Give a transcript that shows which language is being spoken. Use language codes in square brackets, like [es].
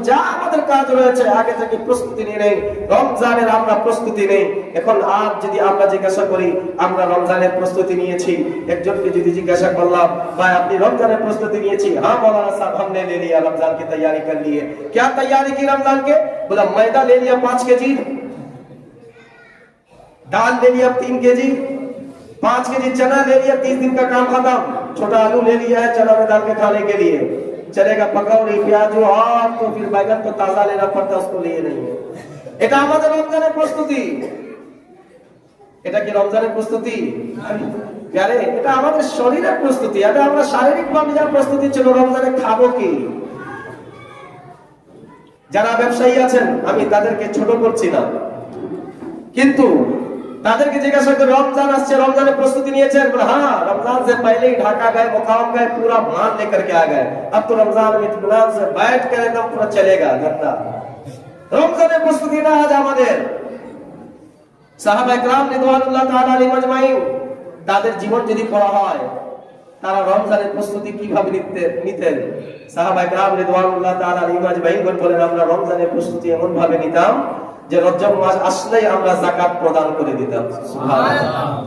[bn] যা আমাদের কাজ রয়েছে আগে থেকে প্রস্তুতি নিয়ে নেই, রমজানের আমরা প্রস্তুতি নেই। এখন আর যদি আমরা জিজ্ঞাসা করি আমরা রমজানের প্রস্তুতি নিয়েছি, একজনকে যদি জিজ্ঞাসা করলাম ভাই আপনি রমজানের প্রস্তুতি নিয়েছি, হ্যাঁ মৌলানা সাহেব [hi] हमने ले लिया, रमजान की तैयारी कर ली है। क्या तैयारी की रमजान के? बोला मैदा ले लिया 5 केजी, दाल ले लिया 3 केजी, 5 केजी चना ले लिया, 30 दिन का काम खत्म। छोटा आलू ले लिया है चना में डाल के खाने के लिए, चलेगा। पकौड़ी प्याज और तो फिर बैगन तो ताजा लेना पड़ता, उसको लिए नहीं है। [bn] এটা আমাদের রমজানের প্রস্তুতি। এটা কি রমজানের প্রস্তুতি? প্যারে, এটা আমাদের শরীরের প্রস্তুতি। এটা আমরা শারীরিক ভাবে যা প্রস্তুতি ছিল, রমজানে খাবো কি? যারা ব্যবসায়ী আছেন আমি তাদেরকে ছোট করছি না, কিন্তু তাদেरके जिज्ञासा कर रमजान আসছে, রমজানের প্রস্তুতি নিয়েছেন? [hi] बोला हां, रमजान से पहले ही ढाका गए, मुकाम गए, पूरा मान लेकर के आ गए। अब तो रमजान में इत्मीनान से बैठ कर एकदम पूरा चलेगा धंधा। [bn] রমজানের প্রস্তুতিটা আজ আমাদের। সাহাবা ইকরাম রিদওয়ানুল্লাহ তাআলা আলাইহিম আজমাইন, তাদের জীবন যদি পড়া হয় তারা রমজানের প্রস্তুতি কিভাবে নিতেন। সাহাবা ইকরাম রিদওয়ানুল্লাহ তাআলা আলাইহিম আজমাইন বলেন, আমরা রমজানের প্রস্তুতি এমন ভাবে নিতাম যে রজব মাস আসলেই আমরা যাকাত প্রদান করে দিতাম। সুবহানাল্লাহ।